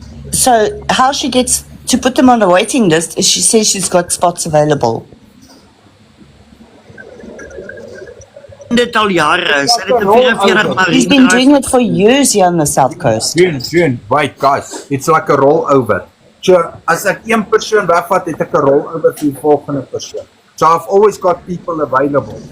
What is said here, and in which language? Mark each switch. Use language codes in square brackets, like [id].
[en] So how she gets to put them on a waiting list is she says she's got spots available. [af] Dit al jare, sy het 'n 44 maar [en] He's been doing it for years here on the South Coast. June, wait guys, it's like a rollover. [af] So, as ek 1 persoon wegvat, het ek 'n rollover vir die volgende persoon. [en] So I've always got people available.